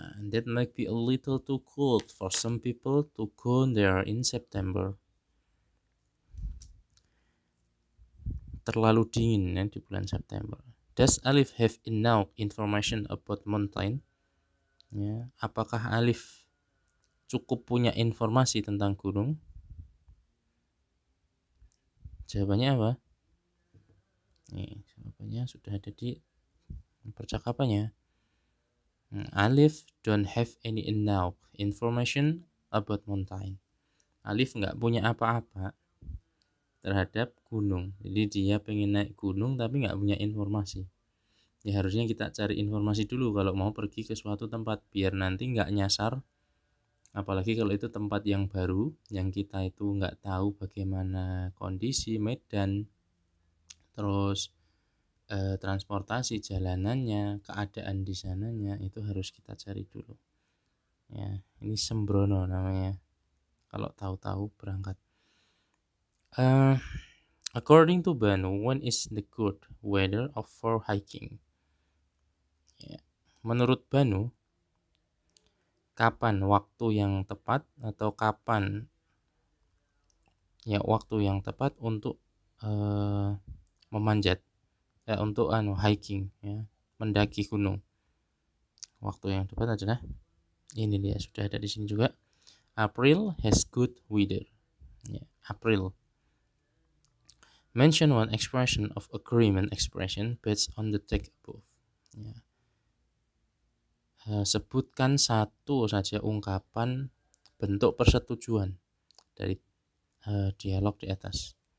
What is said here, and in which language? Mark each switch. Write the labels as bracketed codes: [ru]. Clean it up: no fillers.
[en] That might be a little too cold for some people to go there in September. [id] Terlalu dingin, ya, di bulan September. [en] Does Alif have enough information about mountain? [id] Ya, apakah Alif cukup punya informasi tentang gunung? Jawabannya apa? Nih, jawabannya sudah ada di percakapannya. [en] Alif don't have any enough information about mountain. [id] Alif nggak punya apa-apa terhadap gunung. Jadi dia pengen naik gunung tapi nggak punya informasi. Ya harusnya kita cari informasi dulu kalau mau pergi ke suatu tempat biar nanti nggak nyasar. Apalagi kalau itu tempat yang baru, yang kita itu nggak tahu bagaimana kondisi medan, terus transportasi jalanannya, keadaan di sananya, itu harus kita cari dulu. Ya, ini sembrono namanya. Kalau tahu-tahu berangkat. [en] According to Banu, when is the good weather for hiking? [id] Ya. Menurut Banu, kapan waktu yang tepat atau kapan ya waktu yang tepat untuk memanjat, untuk hiking, ya, mendaki gunung. Waktu yang tepat adalah ini dia, sudah ada di sini juga. [en] April has good weather. [id] Ya, April. [en] Mention one expression of agreement expression based on the text above. [id] Ya. Sebutkan satu saja ungkapan bentuk persetujuan dari dialog di atas.